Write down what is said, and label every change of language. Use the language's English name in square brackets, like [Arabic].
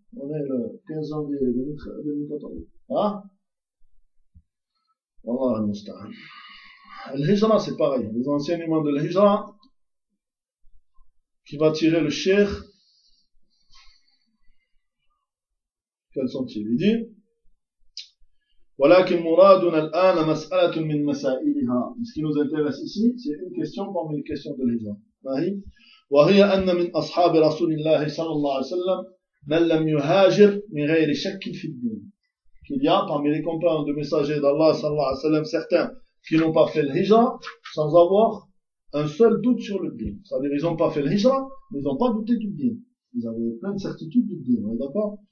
[French] On est le 15 janvier 2014. Hein? Allah al-Hijra, c'est pareil. Les enseignements de l'Hijra, qui va tirer le Cheikh, quels sont-ils? Il dit, [Arabic] وَلَكِمْ مُرَادُنَ الْآنَ مَسْأَلَةٌ مِنْ مَسَائِلِهَا. [French] Ce qui nous intéresse ici, c'est une question parmi les questions de l'Hijra. [Arabic] وَهِيَ أَنَّ مِنْ أَصْحَابِ رَسُولِ اللَّهِ صَلَى اللَّهِ عَلَيْهِ من لم يهاجر من غير شك في الدين. [French] Qu'il y a parmi les compagnons de messagers d'Allah [Arabic] sallallahu alayhi wa sallam [French] certains qui n'ont pas fait le hijra sans avoir un seul doute sur le din. C'est-à-dire, ils n'ont pas fait le hijra, mais ils n'ont pas douté du din. Ils avaient plein de certitudes du din, d'accord?